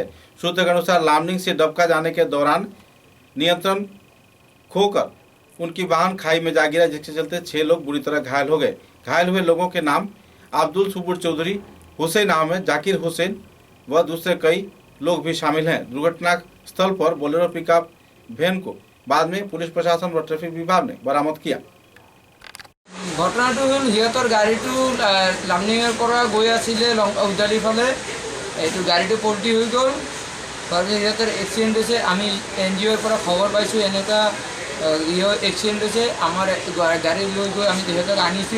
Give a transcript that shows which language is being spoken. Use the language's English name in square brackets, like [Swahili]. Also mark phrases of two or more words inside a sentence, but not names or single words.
[Hindi] सूत्रों के अनुसार लामडिंग से डबका जाने के दौरान नियंत्रण खोकर उनकी वाहन खाई में जा गिरा, जिसके चलते 6 लोग बुरी तरह घायल हो गए। घायल हुए लोगों के नाम अब्दुल सुबुर चौधरी, हुसैन अहमद, जाकिर हुसैन व दूसरे कई लोग भी शामिल हैं। दुर्घटना स्थल पर बोलेरो पिकअप वैन को बाद में पुलिस प्रशासन व ट्रैफिक विभाग ने बरामद किया। [Assamese] ঘটনাটো হ'ল সিহঁতৰ গাড়ীটো লামডিঙৰ পৰা গৈ আছিলে উজালিৰ ফালে, এইটো গাড়ীটো পল্টি হৈ গ'ল। তাৰপিছত সিহঁতৰ এক্সিডেণ্ট হৈছে। আমি NGOৰ পৰা খবৰ পাইছোঁ এনেকুৱা এক্সিডেণ্ট হৈছে। আমাৰ গাড়ী লৈ গৈ আমি সিহঁতক আনিছোঁ।